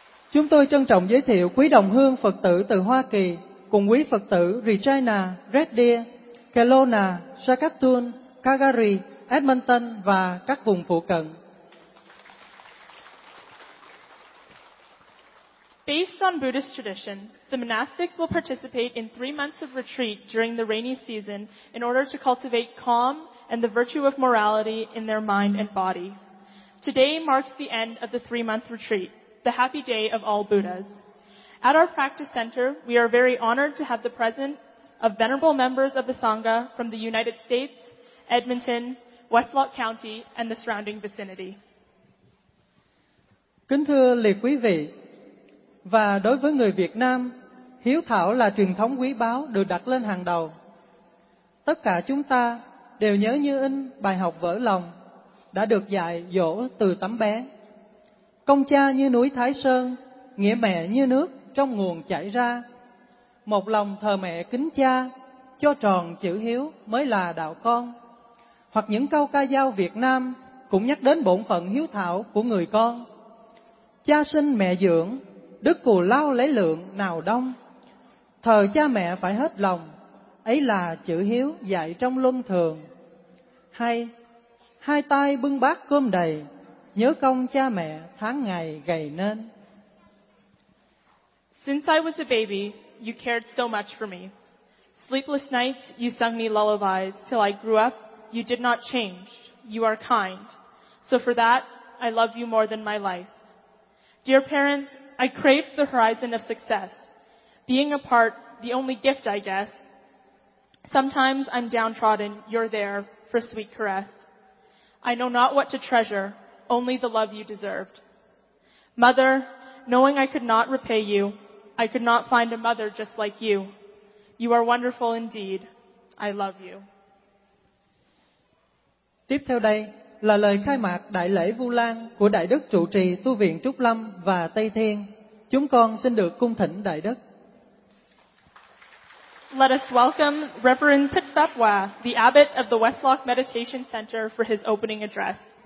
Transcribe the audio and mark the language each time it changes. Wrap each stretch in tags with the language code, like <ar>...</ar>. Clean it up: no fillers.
<vi>Chúng tôi trân trọng giới thiệu quý đồng hương Phật tử từ Hoa Kỳ cùng quý Phật tử Regina, Red Deer, Kelowna, Saskatoon, Calgary, Edmonton và các vùng phụ cận.</vi> <en>Based on Buddhist tradition, the monastics will participate in 3 months of retreat during the rainy season in order to cultivate calm and the virtue of morality in their mind and body. Today marks the end of the 3-month retreat, the happy day of all Buddhas. At our practice center, we are very honored to have the presence of venerable members of the Sangha from the United States, Edmonton, Westlock County, and the surrounding vicinity.</en> <vi>Kính thưa lễ quý vị, và đối với người Việt Nam, hiếu thảo là truyền thống quý báu được đặt lên hàng đầu. Tất cả chúng ta đều nhớ như in bài học vỡ lòng đã được dạy dỗ từ tấm bé. Công cha như núi Thái Sơn, nghĩa mẹ như nước trong nguồn chảy ra. Một lòng thờ mẹ kính cha, cho tròn chữ hiếu mới là đạo con. Hoặc những câu ca dao Việt Nam cũng nhắc đến bổn phận hiếu thảo của người con. Cha sinh mẹ dưỡng, đức cù lao lấy lượng nào đông. Thờ cha mẹ phải hết lòng, ấy là chữ hiếu dạy trong luân thường. Hay, hai tay bưng bát cơm đầy, nhớ công cha mẹ tháng ngày gầy nên.</vi> <en>Since I was a baby, you cared so much for me. Sleepless nights, you sung me lullabies. Till I grew up, you did not change. You are kind. So for that, I love you more than my life. Dear parents, I crave the horizon of success. Being a part, the only gift, I guess. Sometimes I'm downtrodden, you're there for sweet caress. I know not what to treasure, only the love you deserved. Mother, knowing I could not repay you, I could not find a mother just like you. You are wonderful indeed. I love you.</en> <vi>Tiếp theo đây là lời khai mạc Đại lễ Vu Lan của Đại đức trụ trì tu viện Trúc Lâm và Tây Thiên. Chúng con xin được cung thỉnh Đại đức.</vi> <en>Let us welcome Reverend Thich Phap Hoa, the abbot of the Westlock Meditation Center, for his opening address.</en>